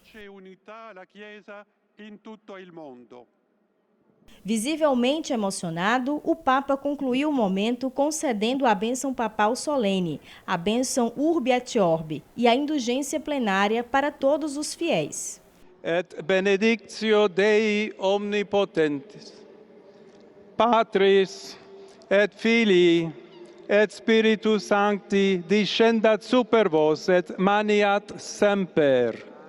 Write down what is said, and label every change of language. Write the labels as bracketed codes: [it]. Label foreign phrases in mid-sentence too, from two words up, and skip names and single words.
[pt] Visivelmente emocionado, o Papa concluiu o momento concedendo a bênção papal solene, a bênção [la] Urbi et Orbi [pt] e a indulgência plenária para todos os fiéis. [la] Et benedictio Dei omnipotentes, Patris et Filii et Spiritus Sancti descendat super vos et maniat semper.